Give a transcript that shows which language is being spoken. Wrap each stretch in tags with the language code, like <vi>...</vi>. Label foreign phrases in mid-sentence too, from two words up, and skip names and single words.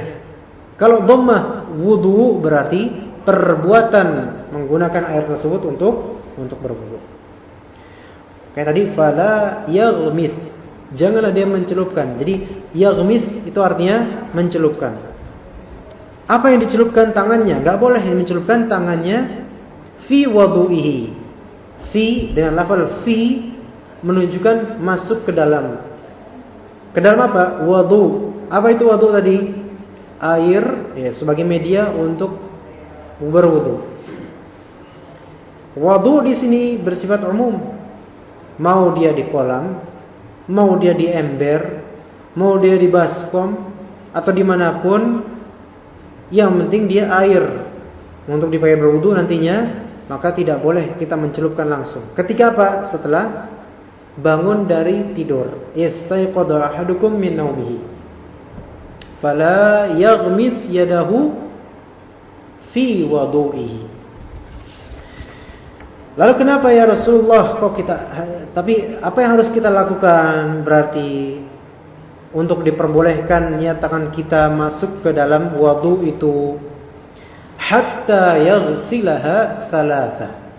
<id>Kalau dhammah wudu berarti perbuatan menggunakan air tersebut untuk berwudu. Kayak tadi</id> <ar>فلا يغمس.</ar> <id>Janganlah dia mencelupkan. Jadi yaghmis itu artinya mencelupkan. Apa yang dicelupkan tangannya? Gak boleh mencelupkan tangannya</id> <ar>في وضوئه.</ar> <id>Fi dengan lafal fi menunjukkan masuk ke dalam. Ke dalam apa? Wudu. Apa itu wudu tadi? Air ya, sebagai media untuk berwudu. Wudu di sini bersifat umum. Mau dia di kolam, mau dia di ember, mau dia di baskom atau dimanapun, yang penting dia air untuk dipakai berwudu nantinya, maka tidak boleh kita mencelupkan langsung. Ketika apa? Setelah bangun dari tidur.</id> <ar>استيقظ أحدكم من نومه. فلا يغمس يده في وضوئه.</ar> <id>Lalu kenapa</id> <ar>يا رسول الله</ar> <id>tapi apa yang harus kita lakukan? Berarti untuk diperbolehkannya tangan kita masuk ke dalam wudu itu</id> <ar>حتى يغسلها ثلاثا.</ar>